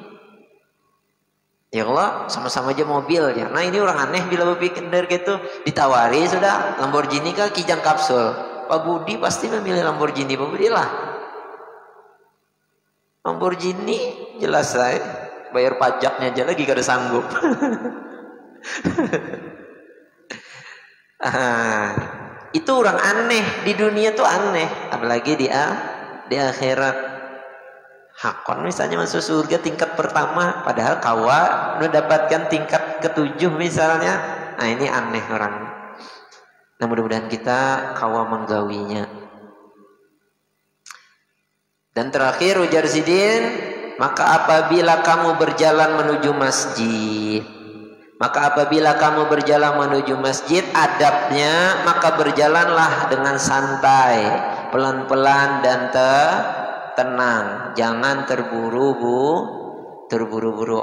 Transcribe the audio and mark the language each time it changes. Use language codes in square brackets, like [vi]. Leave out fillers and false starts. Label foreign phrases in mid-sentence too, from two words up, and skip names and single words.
[id] Ya Allah, sama-sama aja mobil ya. Nah ini orang aneh bila berpikir dari gitu, ditawari sudah Lamborghini kah kijang kapsul, Pak Budi pasti memilih Lamborghini. Pak Budi lah Lamborghini jelas saya. bayar pajaknya aja lagi [bjn] kada sanggup. [id] Itu orang aneh di dunia tuh aneh, apalagi di akhirat. Hakon misalnya masuk surga tingkat pertama, padahal kawa mendapatkan tingkat ketujuh misalnya. Nah ini aneh orang. [bjn] Nah mudah-mudahan kita kawa menggawinya. Dan terakhir ujar Sidin, [id] maka apabila kamu berjalan menuju masjid, adabnya maka berjalanlah dengan santai, pelan-pelan dan tenang, jangan terburu-buru.